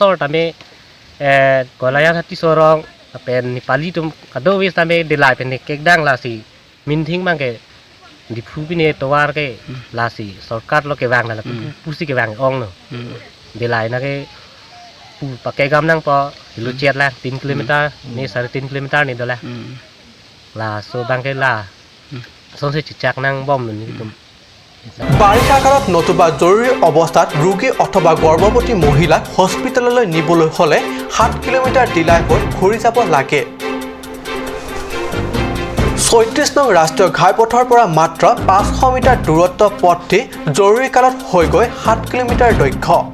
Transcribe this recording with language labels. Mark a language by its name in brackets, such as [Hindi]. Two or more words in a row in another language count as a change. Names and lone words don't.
[Karbi] sor ta me koilayan hati sorong pen ni pali tum kado wis ta me dilai pen ke dang la si min thing bang ke di phu pine to war ke la si sarkar lo ke wang na la pusi ke wang ong no dilai na ke pu pakai gam nang po hilu chet la 3 km ni 3.5 km ni dola la so bang ke la sonse chichak nang bom ni tum [Assamese] বাৰিষা কালত নতুবা জৰুৰী অৱস্থাত ৰোগী অথবা গৰ্ভৱতী মহিলাক হস্পিটেললৈ নিবলৈ হ'লে 7 কিলোমিটাৰ দিলাই হৈ ঘূৰি যাব লাগে ৩৬ নং ৰাষ্ট্ৰীয় ঘাইপথৰ পৰা মাত্ৰ 500 মিটাৰ দূৰত্ব পথটি জৰুৰীকালত হৈ গৈ 7 কিলোমিটাৰ দৈৰ্ঘ্য